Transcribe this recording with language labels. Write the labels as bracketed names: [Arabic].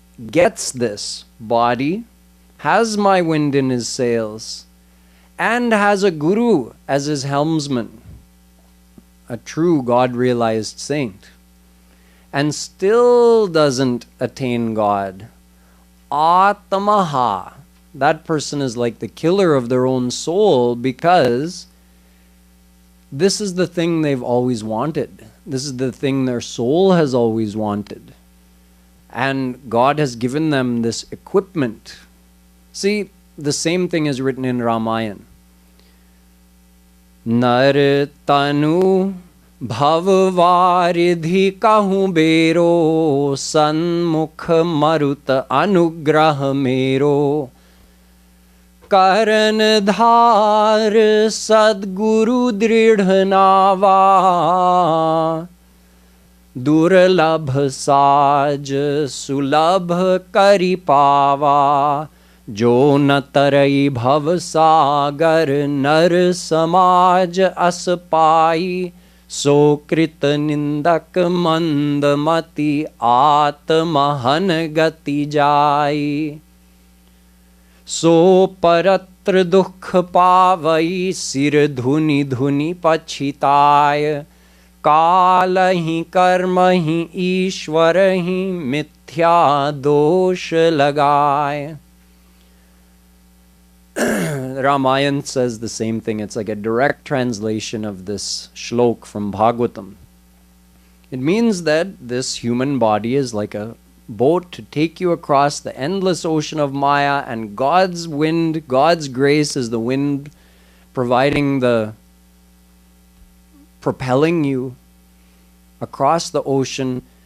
[English] gets this body, has my wind in his sails, and has a guru as his helmsman, a true God-realized saint, and still doesn't attain God, Atamaha, that person is like the killer of their own soul, because this is the thing they've always wanted. This is the thing their soul has always wanted. And God has given them this equipment. See, the same thing is written in Ramayana. [Awadhi] Nar tanu bhavvaridhi kahu bero sanmukh marut anugrah mero karan dhar sadguru dridh nava durlabh saj sulabh kari pava jo न तरई भव सागर नर समाज अस पाई सो कृत निंदक मंदमति आत्महन गति जाई सो परत्र दुख पावई सिर धुनि धुनि पछिताय काल ही कर्म ही ईश्वर ही मिथ्या दोष लगाए. [English] Ramayana says the same thing. It's like a direct translation of this shlok from Bhagavatam. It means that this human body is like a boat to take you across the endless ocean of Maya, and God's wind, God's grace is the wind providing the propelling you across the ocean.